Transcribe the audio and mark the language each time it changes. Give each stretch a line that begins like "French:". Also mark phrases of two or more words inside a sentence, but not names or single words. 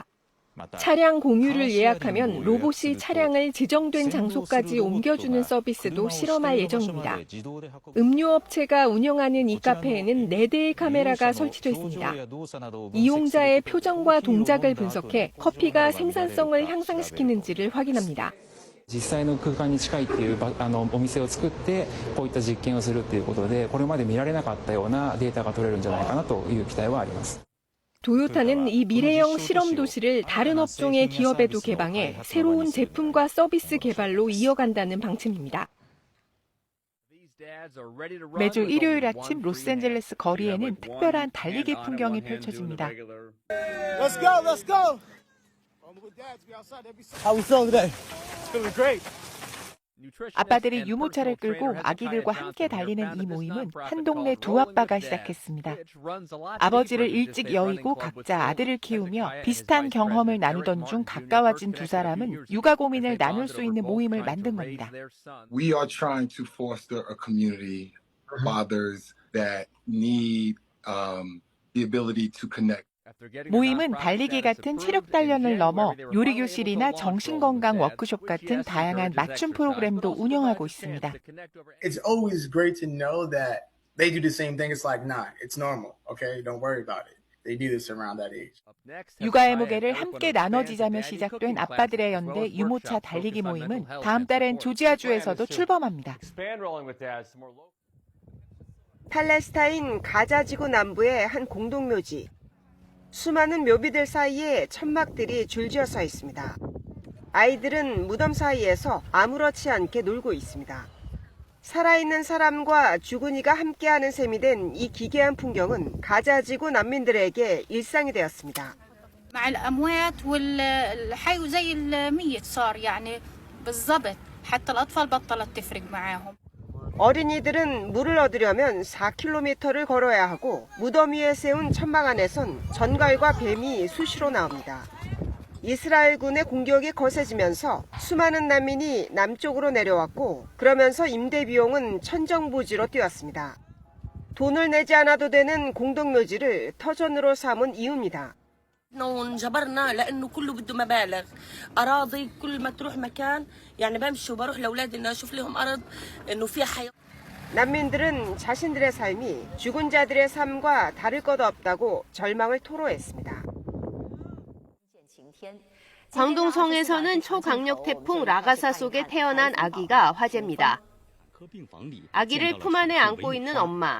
Korean: 차량 공유를 예약하면 로봇이 차량을 지정된 장소까지 옮겨주는 서비스도 실험할 예정입니다. 음료업체가 운영하는 이 카페에는 4대의 카메라가 설치돼 있습니다. 이용자의 표정과 동작을 분석해 커피가 생산성을 향상시키는지를 확인합니다.
Japanese: 実際の空間に近いっていうお店を作ってこういった実験をするっていうことでこれまで見られなかったようなデータが取れるんじゃないかなという期待はあります。
Korean: 도요타는 이 미래형 실험 도시를 다른 업종의 기업에도 개방해 새로운 제품과 서비스 개발로 이어간다는 방침입니다. 매주 일요일 아침 로스앤젤레스 거리에는 특별한 달리기 풍경이 펼쳐집니다.
English: Let's go, let's go. How we feeling today? Feeling great.
Korean: 아빠들이 유모차를 끌고 아기들과 함께 달리는 이 모임은 한 동네 두 아빠가 시작했습니다. 아버지를 일찍 여의고 각자 아들을 키우며 비슷한 경험을 나누던 중 가까워진 두 사람은 육아 고민을 나눌 수 있는 모임을 만든 겁니다.
English: We are trying to foster a community of fathers that need the ability to connect.
Korean: 모임은 달리기 같은 체력 단련을 넘어 요리교실이나 정신건강 워크숍 같은 다양한 맞춤 프로그램도 운영하고 있습니다.
English: It's always great to know that they do the same thing. It's like, nah, it's normal. Okay, don't worry about it. They do this around that age.
Korean: 육아의 무게를 함께 나눠지자며 시작된 아빠들의 연대 유모차 달리기 모임은 다음 달엔 조지아주에서도 출범합니다. 팔레스타인 가자지구 남부의 한 공동묘지. 수많은 묘비들 사이에 천막들이 줄지어 서 있습니다. 아이들은 무덤 사이에서 아무렇지 않게 놀고 있습니다. 살아있는 사람과 죽은이가 함께하는 셈이 된 이 기괴한 풍경은 가자지구 난민들에게 일상이 되었습니다.
Arabic: مع الأموات والحي وزي الميت صار يعني بالضبط حتى الأطفال بطلت تفرق معاهم.
Korean: 어린이들은 물을 얻으려면 4km를 걸어야 하고 무덤 위에 세운 천막 안에선 전갈과 뱀이 수시로 나옵니다. 이스라엘군의 공격이 거세지면서 수많은 난민이 남쪽으로 내려왔고 그러면서 임대 비용은 천정부지로 뛰었습니다. 돈을 내지 않아도 되는 공동묘지를 터전으로 삼은 이유입니다.
Arabic: انجبرنا لانه كله بده مبالغ اراضي كل ما تروح مكان يعني بمشي وبروح لاولادي انه اشوف لهم ارض انه فيها حياه.
Korean: 난민들은 자신들의 삶이 죽은 자들의 삶과 다를 것 없다고 절망을 토로했습니다. 광동성에서는 초강력 태풍 라가사 속에 태어난 아기가 화제입니다. 아기를 품 안에 안고 있는 엄마.